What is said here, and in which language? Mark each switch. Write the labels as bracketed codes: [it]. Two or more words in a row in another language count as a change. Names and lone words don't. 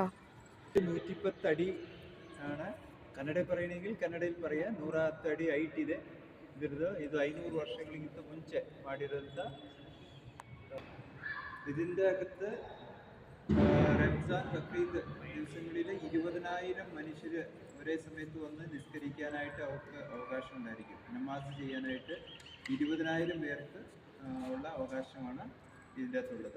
[ml] 110 അടി ആണ് ಕನ್ನಡ പറയണമെങ്കിൽ ಕನ್ನಡയിൽ പറയാം. [kn] 110 ಅಡಿ ಹೈಟ್ ಇದೆ ಇದ್ರದ್ದು. ಇದು 500 ವರ್ಷಗಳಿಗಿಂತ ಮುಂಚೆ ಮಾಡಿರೋಂಥ. [ml] ഇതിൻ്റെ അകത്ത് റംസാൻ ബക്രീദ് ദിവസങ്ങളിൽ 20,000 മനുഷ്യർ ഒരേ സമയത്ത് വന്ന് നിസ്കരിക്കാനായിട്ട് അവർക്ക് അവകാശം ഉണ്ടായിരിക്കും. നമാസ് ചെയ്യാനായിട്ട് 20,000 പേർക്ക് ഉള്ള അവകാശമാണ് ഇതിൻ്റെ അകത്തുള്ളത്.